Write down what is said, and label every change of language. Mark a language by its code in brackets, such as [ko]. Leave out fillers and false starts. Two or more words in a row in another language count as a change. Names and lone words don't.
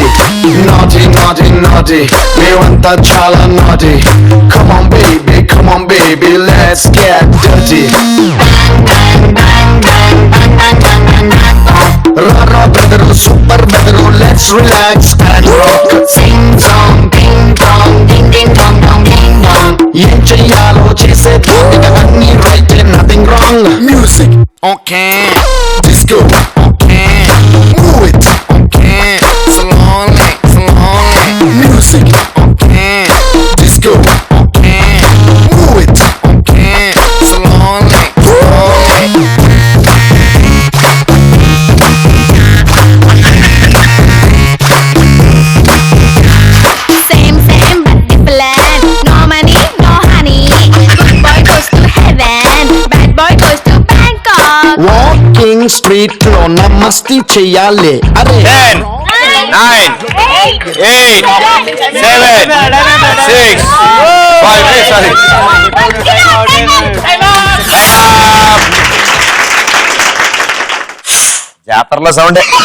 [en] Naughty, naughty, naughty, me want that chala naughty. Come on, baby, let's get dirty. Rara brother, super brother, let's relax and rock. Sing song, ding dong, ding ding dong dong ding dong. [te] ఏం చేయాలో చేసే ఇగ అన్ని right, [en] nothing wrong. Music, okay. Disco, okay. Move it, okay. Slowly, slowly. Music, okay. Disco, okay. Move it, okay. Slowly, slowly. Same but different. No money, no honey. Good boy goes to heaven. Bad boy goes to Bangkok. Walking street [te] లో నమస్తే చెయ్యాలి. అరే [en] 10, 9, 8, 7, 6, 5. Sorry. [te] జాతరలో సౌండ్.